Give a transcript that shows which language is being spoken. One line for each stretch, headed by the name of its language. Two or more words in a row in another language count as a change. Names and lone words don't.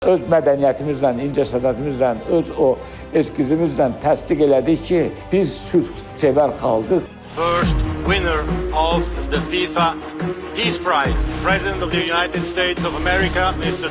Azerbaijani: Öz mədəniyyətimizlə, incəsənətimizlə, öz o eskizimizlə təsdiq elədik ki, biz sülhsevər xalqıq.
English: First winner of the FIFA Peace Prize, President of the United States of America, Mr.